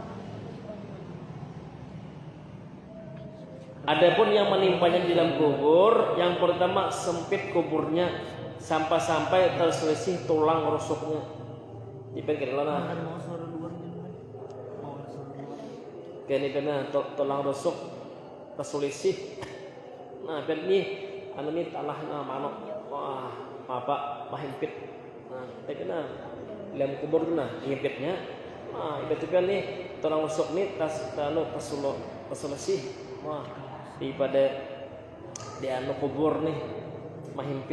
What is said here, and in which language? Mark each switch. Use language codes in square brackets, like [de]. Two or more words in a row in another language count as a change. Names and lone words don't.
[id] Adapun yang menimpanya di dalam kubur, yang pertama sempit kuburnya sampai terselisih tulang rusuknya. [bjn] Dipikir lah nah. Mau suara luar nih, mau suara luar. Kini kena tulang rusuk terselisih. Nah, kan nih anu nih tanah manok. Wah, apa mahimpit. Nah, kita kena dalam kubur tu nah, himpitnya. Nah, itu kan nih tulang rusuk nih terselisih. Wah, daripada di anu kubur nih mahimpit.